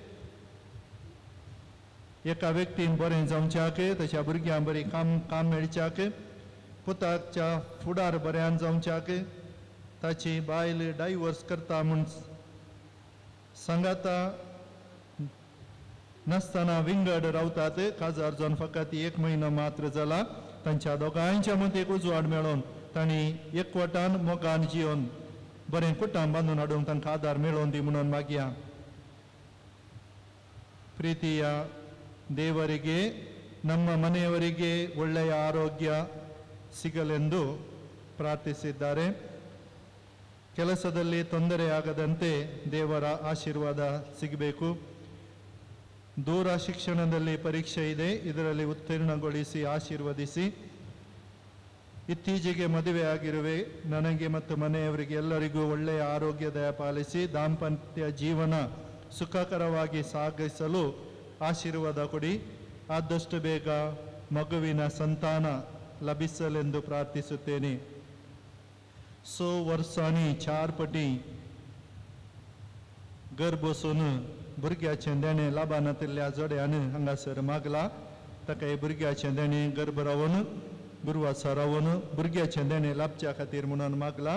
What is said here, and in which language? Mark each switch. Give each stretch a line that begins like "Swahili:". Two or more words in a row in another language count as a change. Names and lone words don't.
Konkani: एका व्यक्तीन बरें जावच्याक तशा भुरग्यांक बरी काम मेळच्याक पुताच्या फुडार बऱ्यान जावच्याक ताची बायल डायवोर्स करता म्हूण सांगाता नासतना विंगड रावतात काजार जावन फकत 1 म्हयनो मात्र जाला तांच्या दोगांयच्या मतीक उजवाड मेळोवन तांणी एकवटान मोगान जियोन बरें कुटुंब बांदून हाडूंक तांकां आदार मेळोवन दी म्हणून मागया
Kannada: ಪ್ರೀತಿಯ ದೇವರಿಗೆ ನಮ್ಮ ಮನೆಯವರಿಗೆ ಒಳ್ಳೆಯ ಆರೋಗ್ಯ ಸಿಗಲೆಂದು ಪ್ರಾರ್ಥಿಸಿದ್ದಾರೆ. ಕೆಲಸದಲ್ಲಿ ತೊಂದರೆಯಾಗದಂತೆ ದೇವರ ಆಶೀರ್ವಾದ ಸಿಗಬೇಕು. ದೂರ ಶಿಕ್ಷಣದಲ್ಲಿ ಪರೀಕ್ಷೆ ಇದೆ, ಇದರಲ್ಲಿ ಉತ್ತೀರ್ಣಗೊಳಿಸಿ ಆಶೀರ್ವದಿಸಿ. ಇತ್ತೀಚೆಗೆ ಮದುವೆಯಾಗಿರುವೆ, ನನಗೆ ಮತ್ತು ಮನೆಯವರಿಗೆ ಎಲ್ಲರಿಗೂ ಒಳ್ಳೆಯ ಆರೋಗ್ಯ ದಯಪಾಲಿಸಿ ದಾಂಪತ್ಯ ಜೀವನ ಸುಖಕರವಾಗಿ ಸಾಗಿಸಲು ಆಶೀರ್ವಾದ ಕೊಡಿ. ಆದಷ್ಟು ಬೇಗ ಮಗುವಿನ ಸಂತಾನ ಲಭಿಸಲೆಂದು ಪ್ರಾರ್ಥಿಸುತ್ತೇನೆ.
Konkani: 100 वर्सांनी 4 पटी घर बसून भुरग्याचें देणें लाबानांतल्या जोड्यान हांगासर मागला. ताका हे भुरग्याचें देणें गर्भ रावन गुरवासा रावन भुरग्याचें देणें लाभच्या खातीर म्हणून मागला.